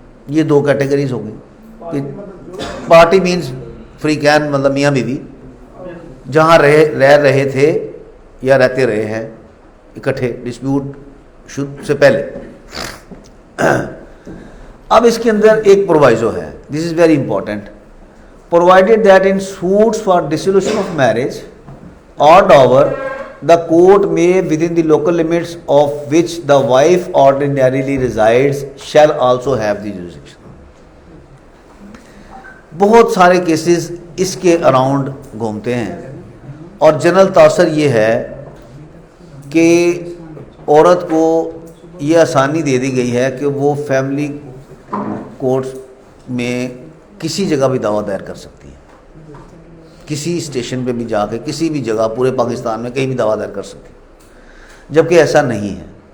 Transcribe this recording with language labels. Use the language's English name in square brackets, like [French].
[Hindi] ये दो कैटेगरीज हो गई। पार्टी मीन्स फ्री कैन, मतलब मियाँ बीवी जहाँ रह रहे थे या रहते रहे हैं इकट्ठे डिस्प्यूट शुरू से पहले। अब इसके अंदर एक प्रोवाइजो है, [English] This is very important. Provided that in suits for dissolution of marriage और dower the court may within the local limits of which the wife ordinarily resides shall also have the jurisdiction। [Hindi] बहुत सारे cases इसके around घूमते हैं और general तासर ये है कि औरत को ये आसानी दे दी गई है कि वो फैमिली कोर्ट में किसी जगह भी दावा दायर कर सकती है, किसी स्टेशन पे भी जाके किसी भी जगह पूरे पाकिस्तान में कहीं भी दावा दायर कर सकती है, जबकि ऐसा नहीं है।